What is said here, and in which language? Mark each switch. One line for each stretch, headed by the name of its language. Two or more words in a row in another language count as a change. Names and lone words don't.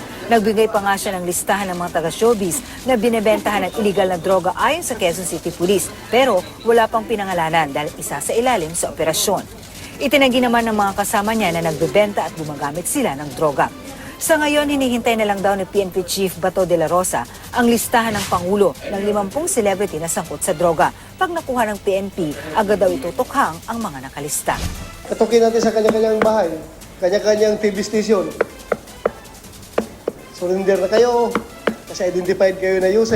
Filipino: Nagbigay pa nga siya ng listahan ng mga taga-showbiz na binebentahan ng illegal na droga ayon sa Quezon City Police. Pero wala pang pinangalanan dahil isa sa ilalim sa operasyon. Itinanggi naman ng mga kasama niya na nagbebenta at gumagamit sila ng droga. Sa ngayon, hinihintay na lang daw ni PNP Chief Bato de la Rosa ang listahan ng Pangulo ng 50 celebrity na sangkot sa droga. Pag nakuha ng PNP, agad daw itutukhang ang mga nakalista. Katukin natin sa kanya-kanyang bahay, kanya-kanyang TV station. Surrender na kayo kasi identified kayo na user.